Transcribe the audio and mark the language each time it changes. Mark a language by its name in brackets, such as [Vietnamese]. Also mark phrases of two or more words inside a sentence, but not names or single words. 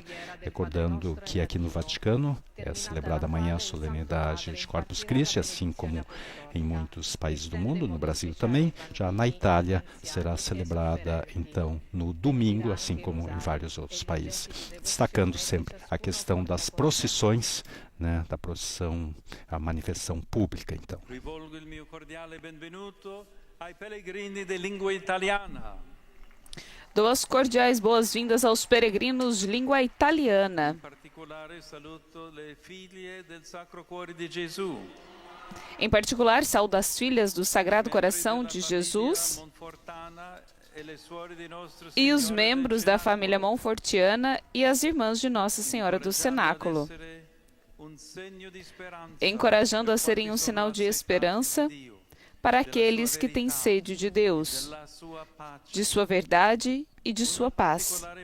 [Portuguese] Recordando que aqui no Vaticano é celebrada amanhã a solenidade de Corpus Christi, assim como em muitos países do mundo, no Brasil também. Já na Itália será celebrada então no domingo, assim como em vários outros países. Destacando sempre a questão das procissões, da procissão, a manifestação pública, então. [Italian] Rivolgo il mio cordiale benvenuto ai pellegrini di lingua italiana. [Portuguese] Dou as cordiais boas-vindas aos peregrinos de língua italiana. [Italian] In particolare saluto le figlie del Sacro Cuore di Gesù. [Portuguese] Em particular, saúdo as filhas do Sagrado Coração de Jesus e os membros da família Monfortiana e as irmãs de Nossa Senhora do Cenáculo, encorajando a serem um sinal de esperança para aqueles que têm sede de Deus, de sua verdade e de sua paz.